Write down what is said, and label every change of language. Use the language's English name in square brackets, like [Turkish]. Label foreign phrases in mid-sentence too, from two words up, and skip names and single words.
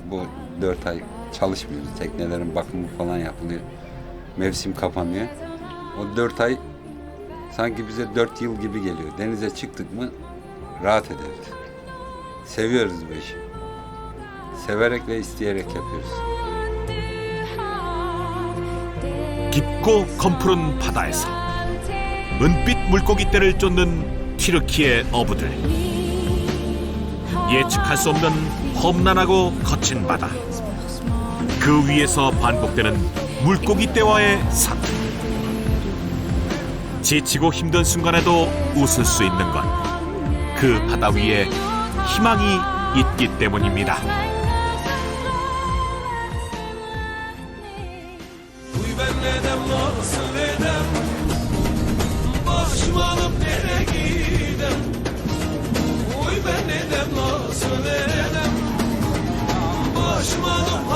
[Turkish] Bu 4 ay çalışmıyoruz. Teknelerin bakımı falan yapılıyor. Mevsim kapanıyor. O 4 ay sanki bize 4 yıl gibi geliyor. Denize çıktık mı rahat ederiz. Seviyoruz bu işi. Severek ve isteyerek yapıyoruz. [Korean] 깊고 검푸른 바다에서 은빛 물고기떼를 쫓는 튀르키예 어부들. 예측할 수 없는 험난하고 거친 바다. 그 위에서 반복되는 물고기떼와의 싸움. 지치고 힘든 순간에도 웃을 수 있는 건 그 바다 위에 희망이 있기 때문입니다. [Turkish] Başımı alıp nereye gidem? Oy ben neden nasıl edem? Başımı alıp